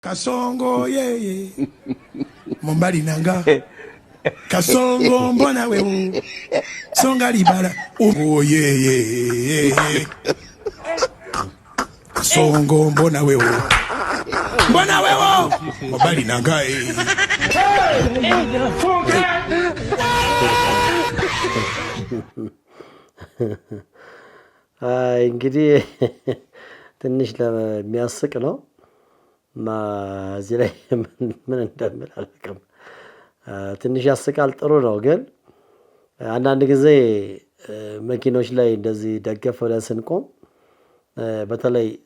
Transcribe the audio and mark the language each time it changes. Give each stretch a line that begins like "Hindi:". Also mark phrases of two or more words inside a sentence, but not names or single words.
Lingala: Kasongo ye Mombali nanga Kasongo mbona wewe Songa libala oh ye Kasongo mbona wewe Mombali nanga
Amharic: እንግዲህ ትንሽ ለሚያስቅ ነው እዚህ ላይ ምን እንደምል አላውቅም። ትንሽ ያስቃል ጥሩ ነው ግን አንዳንድ ጊዜ መኪኖች ላይ እንደዚህ ደገፍ ብለን ስንቆም በተለይ